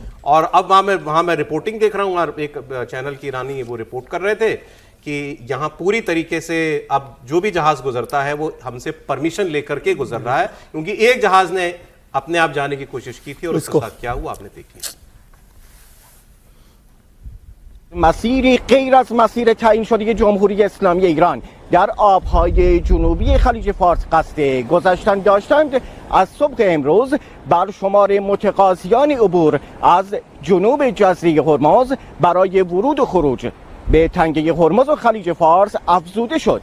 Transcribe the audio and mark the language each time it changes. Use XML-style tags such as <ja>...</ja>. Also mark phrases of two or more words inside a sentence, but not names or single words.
<hi>और अब वहां मैं रिपोर्टिंग देख रहा हूं, और एक चैनल की ईरानी वो रिपोर्ट कर रहे थे कि यहाँ पूरी तरीके से अब जो भी जहाज गुजरता है वो हमसे परमिशन लेकर के गुजर रहा है, क्योंकि एक जहाज ने अपने आप जाने की कोशिश की थी और उसके साथ क्या हुआ आपने देखी।</hi> <fa>مسیری غیر از مسیر تعیین شده جمهوری اسلامی ایران در آبهای جنوبی خلیج فارس قصد گذشتن داشتند از صبح امروز بر شمار متقاضیان عبور از جنوب جزیره هرمز برای ورود و خروج به تنگه هرمز و خلیج فارس افزوده شد.</fa>